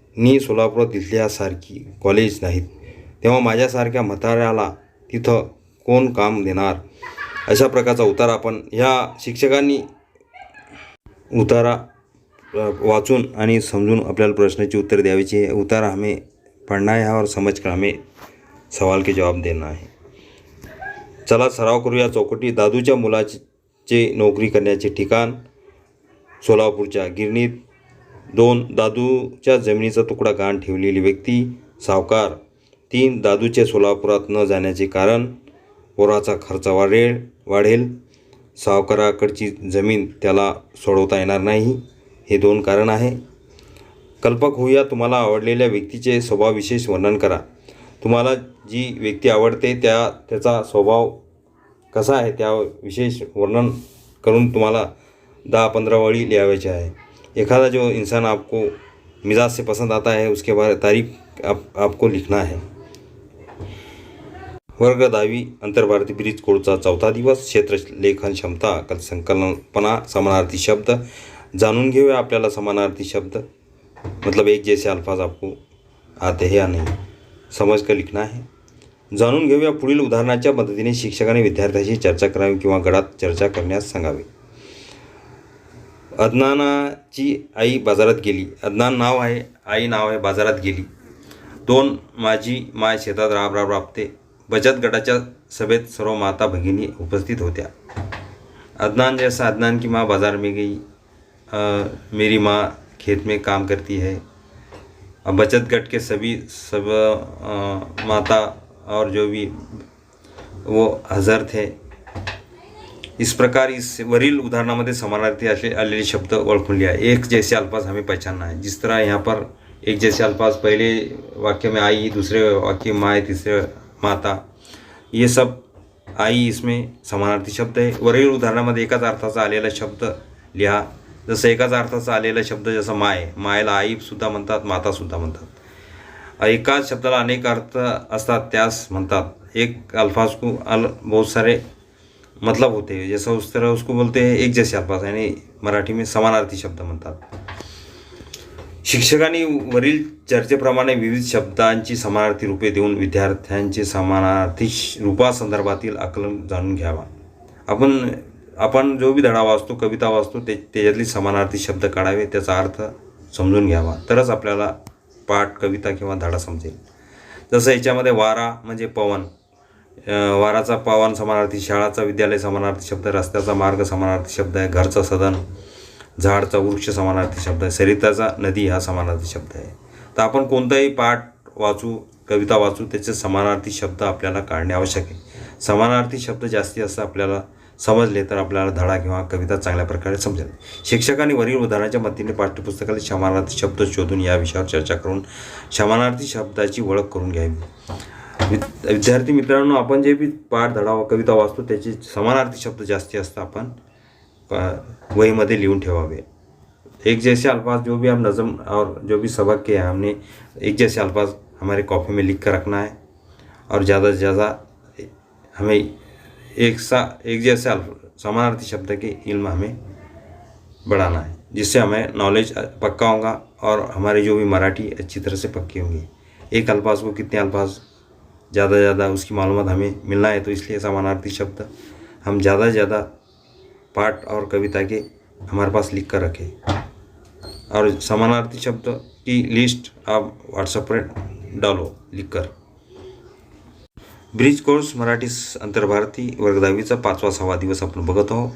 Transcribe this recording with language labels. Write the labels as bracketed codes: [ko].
[mr] नि सोलापुरात इथल्यासारखी कॉलेज नाहीत. तेव्हा माझ्यासारख्या म्हाताऱ्याला तिथं कोण काम देणार. अशा प्रकारचा उतारा आपण ह्या शिक्षकांनी उतारा वाचून आणि समजून आपल्याला प्रश्नाची उत्तर द्यायची है. [hi] उतारा हमें पढ़ना है और समझकर हमें सवाल के जवाब देना है. [mr] चला सराव करूया. चौकटी. दादूच्या मुलाचे नोकरी करण्याचे ठिकाण सोलापूरच्या गिरणीत. 2 दादूच्या जमिनीचा तुकडा गहाण ठेवलेली व्यक्ती सावकार. 3 दादूचे सोलापुरात न जाण्याचे कारण पोराचा खर्च वाढेल. सावकाराकडची जमीन त्याला सोडवता येणार नाही. हे 2 कारण आहे. कल्पक होऊया. तुम्हाला आवडलेल्या व्यक्तीचे स्वभावविशेष वर्णन करा. तुम्हाला जी व्यक्ती आवडते त्याचा स्वभाव कसा आहे त्या विशेष वर्णन करून तुम्हाला 10-15 वळी लिहायचे आहे. [hi] एखादा जो इंसान आपको मिजाज से पसंद आता है उसके बारे तारीफ आपको लिखना है. [mr] वर्ग 10वी अंतर्भारती ब्रिज कोडचा 4था दिवस. क्षेत्र लेखन क्षमता संकल्पना समानार्थी शब्द जाणून घेऊया. [hi] आपल्याला समानार्थी शब्द मतलब एक जैसे अल्फाज आपको आते हैं या नहीं समझ कर लिखना है. [mr] जाणून घेऊया. पुढील उदाहरणाच्या मदतीने शिक्षकाने विद्यार्थ्यांशी चर्चा करावी किंवा गटात चर्चा करण्यास सांगावे. अदनानाची आई बाजारात गेली. अदनान नाव आहे, आई नाव आहे, बाजारात गेली. 2 माझी माय शेतात राबते. बचत गटाच्या सभेत सर्व माता भगिनी उपस्थित होत्या. [hi] अदनान जैसा अदनान की माँ बाज़ार में गई. मेरी माँ खेत में काम करती है. बचत गट के सब माता और जो भी वो हज़र थे इस प्रकार इस [mr] वरील उदाहरणामध्ये समानार्थी असे आलेले शब्द ओळखून लिहा। [hi] एक जैसे अल्फाज हमें पहचानना है। जिस तरह यहाँ पर एक जैसे अल्फाज पहले वाक्य में आई, दूसरे वाक्य में माँ, तीसरे माता, ये सब आई इसमें समानार्थी शब्द आहे। [mr] वरील उदाहरणामध्ये एकाच अर्थाचा आलेला शब्द लिहा। जसं एकाच अर्थाचा आलेला शब्द जसं माय, मायला आईसुद्धा म्हणतात, मातासुद्धा म्हणतात। एकाच शब्दाला अनेक अर्थ असतात, त्यास म्हणतात। [hi] एक अल्फाज को बहुत सारे मतलब होते हैं, जैसा उस तरह उसको बोलते हैं एक जैसे अल्फाज, यानी मराठी में समानार्थी शब्द म्हणतात। [mr] शिक्षकांनी वरील चर्चेप्रमाणे विविध शब्दांची समानार्थी रूपे देऊन विद्यार्थ्यांचे समानार्थी रूपासंदर्भातील आकलन जाणून घ्यावा। आपण जो भी धडा वाचतो, कविता वाचतो, त्याच्यातली समानार्थी शब्द काढावे, त्याचा अर्थ समजून घ्यावा, तरच आपल्याला पाठ, कविता किंवा धडा समजेल। जसं याच्यामध्ये वारा म्हणजे पवन, वाराचा पवन समानार्थी, शाळाचा विद्यालय समानार्थी शब्द, रस्त्याचा मार्ग समानार्थी शब्द आहे, घरचा सदन, झाडचा वृक्ष समानार्थी शब्द आहे, सरिताचा नदी हा समानार्थी शब्द आहे। तर आपण कोणताही पाठ वाचू, कविता वाचू, त्याचे समानार्थी शब्द आपल्याला काढणे आवश्यक आहे। समानार्थी शब्द जास्तीत जास्त आपल्याला समजले तर आपल्याला धडा किंवा कविता चांगल्या प्रकारे समजेल। शिक्षकांनी वरील उदाहरणाच्या मदतीने पाठ्यपुस्तकातील समानार्थी शब्द शोधून या विषयावर चर्चा करून समानार्थी शब्दाची ओळख करून घ्यावी। विद्यार्थी मित्रांनो, आपण जे भी पाठ, धडा, कविता वाचतो त्याचे समानार्थी शब्द जास्ती असतात, आपण वहीमध्ये लिहून ठेवावे। [hi] एक जैसे अल्फाज जो भी हम नज़म और जो भी सबक के हैं, हमने एक जैसे अल्फाज हमारे कॉपी में लिख कर रखना है और ज़्यादा से ज़्यादा हमें एक जैसे समानार्थी शब्द के इल्म हमें बढ़ाना है, जिससे हमें नॉलेज पक्का होगा और हमारी जो भी मराठी अच्छी तरह से पक्की होंगी। एक अल्फाज को कितने अल्फाज ज़्यादा से ज़्यादा उसकी मालूमात हमें मिलना है, तो इसलिए समानार्थी शब्द हम ज़्यादा से ज़्यादा पाठ और कविता के हमारे पास लिख कर रखें। और समानार्थी शब्द की लिस्ट आप व्हाट्सएप पर डालो लिखकर। [mr] ब्रिज कोर्स मराठी अंतर्भारती वर्ग 10वीचा 5वा-6वा दिवस आपण बघत आहोत।